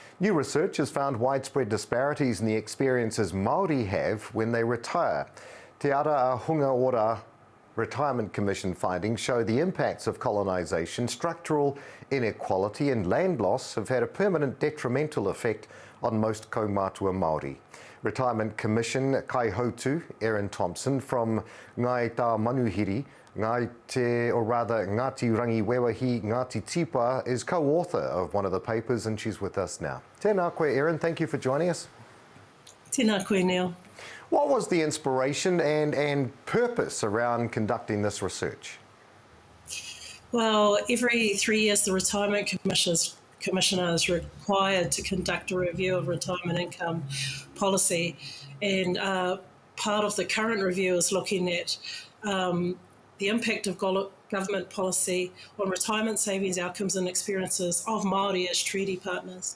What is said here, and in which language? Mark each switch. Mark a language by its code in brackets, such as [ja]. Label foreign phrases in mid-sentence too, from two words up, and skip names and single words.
[en] New research has found widespread disparities in the experiences Māori have when they retire. Te Ara Ahunga Ora Retirement Commission findings show the impacts of colonisation, structural inequality and land loss have had a permanent detrimental effect on most [mi] Kaumātua Māori. [en] Retirement Commission Kaihautu, Erin Thompson from Ngai Tā Manuhiri, Ngāti Rangi Wewahi Ngāti Tipa is co-author of one of the papers and she's with us now. [mi] Tēnā koe, [en] Erin, thank you for joining us. [mi] Tēnā koe, Neil. [en] What was the inspiration and purpose around conducting this research? Well, every 3 years the Retirement Commissioner is required to conduct a review of retirement income policy, and part of the current review is looking at the impact of government policy on retirement savings outcomes and experiences of Māori as treaty partners.